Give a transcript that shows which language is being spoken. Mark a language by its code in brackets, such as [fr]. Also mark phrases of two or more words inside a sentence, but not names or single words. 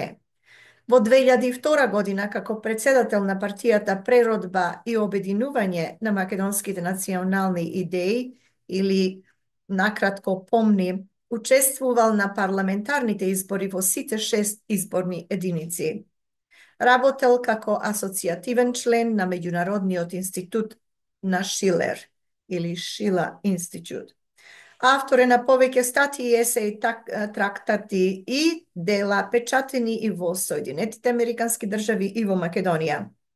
[mk] Во 2002 година како претседател на партијата Преродба и обединување на македонски национални идеи или накратко помни, учествувал на парламентарните избори во сите 6 изборни единици. Работал како асоцијативен член на Меѓународниот институт на Шилер или Шила институт. Автор е на повеќе статии, есеи, трактати и дела печатени и во Соединетите Американски држави и во Македонија.